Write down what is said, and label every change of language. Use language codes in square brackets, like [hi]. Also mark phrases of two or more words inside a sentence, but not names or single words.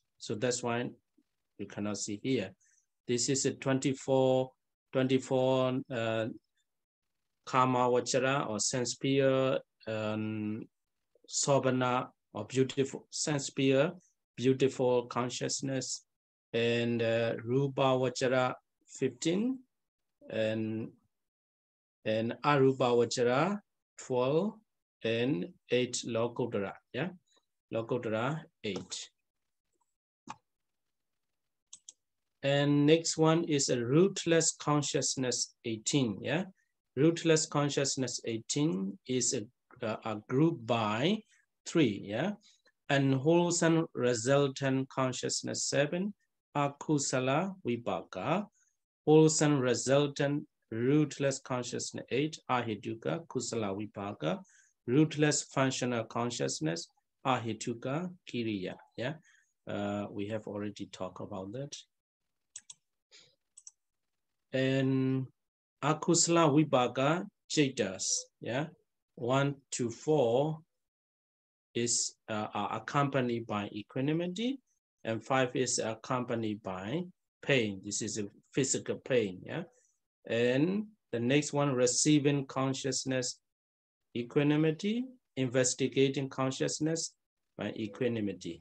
[en] So that's why you cannot see here. This is a 24 [pi] karma vachara [en] or sense sphere, sobhana or beautiful sense sphere, beautiful consciousness, and [pi] rupa vachara [en] 15, and [pi] arupa vachara [en] 12, and 8 lokotara. Yeah, lokotara 8. And next one is a rootless consciousness 18. Yeah, rootless consciousness 18 is a group by 3. Yeah, and wholesome resultant consciousness 7, [pi] akusala vipaka, [en] wholesome resultant rootless consciousness 8, [pi] ahituka kusala vipaka, [en] rootless functional consciousness [pi] ahituka kiriya. [en] Yeah, we have already talked about that. And [pi] akusala vipaka chetas, [en] yeah, 1 to 4 is accompanied by equanimity, and 5 is accompanied by pain. This is a physical pain. Yeah, and the next one, receiving consciousness, equanimity, investigating consciousness by equanimity.